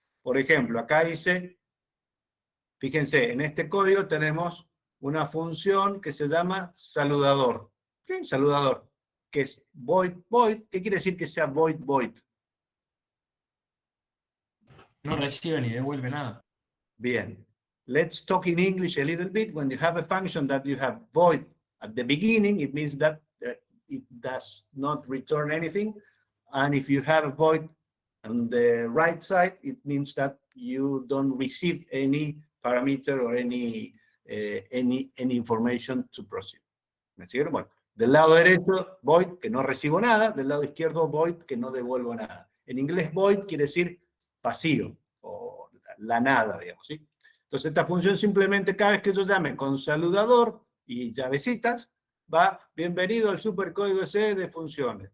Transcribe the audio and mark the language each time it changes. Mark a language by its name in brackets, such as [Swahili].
[Spanish] Por ejemplo, acá dice, fíjense, en este código tenemos una función que se llama saludador. ¿Qué? Saludador, que es void, void. ¿Qué quiere decir que sea void, void? No recibe ni devuelve nada. Bien. [English] Let's talk in English a little bit. When you have a function that you have void at the beginning, it means that it does not return anything. And if you have a void on the right side, it means that you don't receive any parameter or any information to proceed. [Spanish] ¿Me siguen? Bueno, del lado derecho, void, que no recibo nada. Del lado izquierdo, void, que no devuelvo nada. En inglés, void quiere decir vacío o la nada, digamos, ¿sí? Entonces, esta función simplemente cada vez que yo llame con saludador y llavecitas, va, bienvenido al supercódigo C de funciones.